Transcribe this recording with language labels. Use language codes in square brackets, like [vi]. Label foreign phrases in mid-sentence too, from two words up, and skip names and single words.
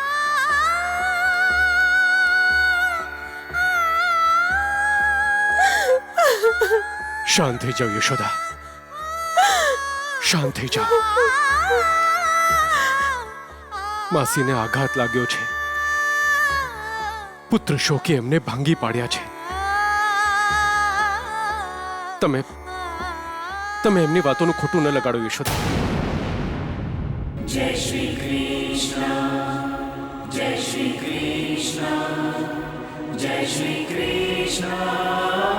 [gu] શાંત થઈ જાઓ યશોદા, શાંત થઈ જાઓ. માસીને આઘાત લાગ્યો છે. પુત્ર શોકે એમને ભાંગી પાડ્યા છે. તમે એમની વાતોનું ખોટું ન લગાડો યશોદા. [hi] जय श्री कृष्ण जय श्री कृष्ण जय श्री कृष्ण